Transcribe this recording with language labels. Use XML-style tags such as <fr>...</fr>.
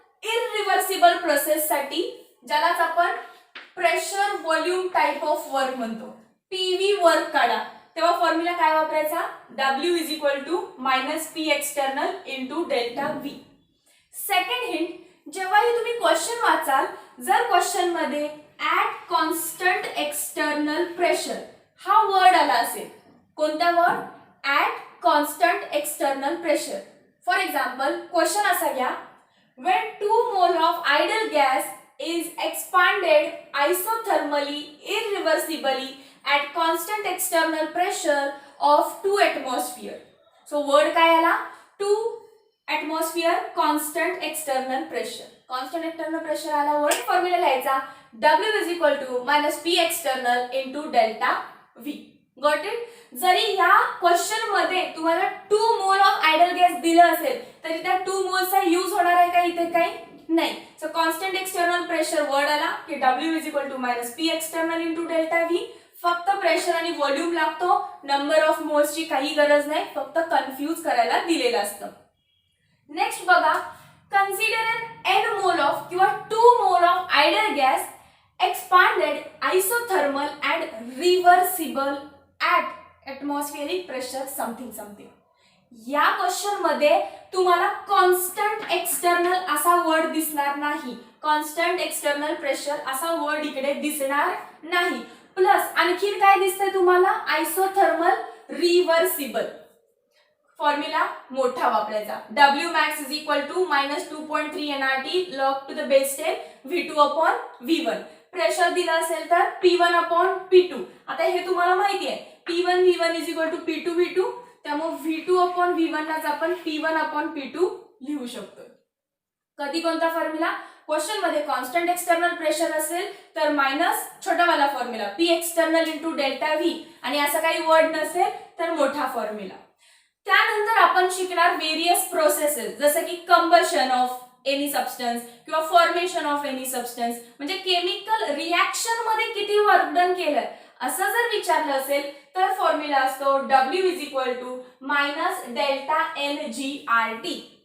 <mr>Irreversible process साठी, ज्यालाच आपण pressure volume type of work म्हणतो, पीव्ही वर्क काढा, तेव्हा फॉर्म्युला काय वापरायचा,</mr> <en>W is equal to minus P external into delta V.</en> <mr>Second hint, जेव्हाही तुम्ही क्वेश्चन वाचाल, जर क्वेश्चन मध्ये ऍट कॉन्स्टंट एक्सटर्नल प्रेशर हा वर्ड आला असेल, कोणता word, at constant external pressure.</mr> <en>for example question</en> <mr>असा घ्या,</mr> <en>when 2 mole of idle gas is expanded isothermally irreversibly at constant external pressure of 2 atmosphere. So word</en> <mr>काय आला,</mr> <en>2 atmosphere constant external pressure. Constant external pressure आला word,</en> <mr>formula लिहायचा</mr> <en>W is equal to minus P external into delta V. Got it?</en> <mr>जरी या question मध्ये तुम्हाला 2 mole of idle gas दिलं असेल तरी त्या 2 मोलचा यूज होणार आहे का इथे, काही नाही.</mr> <en>so constant external pressure word</en> <mr>आला की</mr> <en>W is equal to minus P external into delta V.</en> <mr>फक्त प्रेशर आणि व्हॉल्यूम लागतो, नंबर ऑफ मोल्सची काही गरज नाही, फक्त कन्फ्यूज करायला दिलेलं असतं.</mr> <en>Next बघा, consider an mole of किंवा 2 mole of ideal gas expanded isothermal and reversible at atmospheric pressure something something.</en> <mr>या क्वेश्चन मध्ये तुम्हाला कॉन्स्टंट एक्सटर्नल असा वर्ड दिसणार नाही, कॉन्स्टंट एक्सटर्नल प्रेशर असा वर्ड इकडे दिसणार नाही. प्लस आणखी काय दिसतंय तुम्हाला, आयसोथर्मल रिव्हर्सिबल. फॉर्म्युला मोठा वापरायचा,</mr> <en>W max is equal to minus 2.3 nRT log to the base 10 V2 upon V1.</en> <mr>Pressure दिलं असेल तर P1 upon P2. आता हे तुम्हाला माहिती आहे,</mr> <en>P1 V1 is equal to P2 V2,</en> <mr>त्यामुळे V2 upon V1 लाच आपण P1 upon P2 लिहू शकतो. कधी कोणता फॉर्म्युला, क्वेश्चन मध्ये कॉन्स्टंट एक्सटर्नल प्रेशर असेल तर minus छोटावाला formula P external into delta V, आणि असं काही वर्ड नसेल तर मोठा फॉर्म्युला. त्यानंतर आपण शिकणार वेरियस प्रोसेसेस, जसं की कंबशन ऑफ एनी सबस्टन्स किंवा फॉर्मेशन ऑफ एनी सबस्टन्स, म्हणजे केमिकल रिएक्शन मध्ये किती वर्क डन केलं असं जर विचारलं असेल तर फॉर्म्युला असतो</mr> <en>W is equal to minus delta n g R T.</en>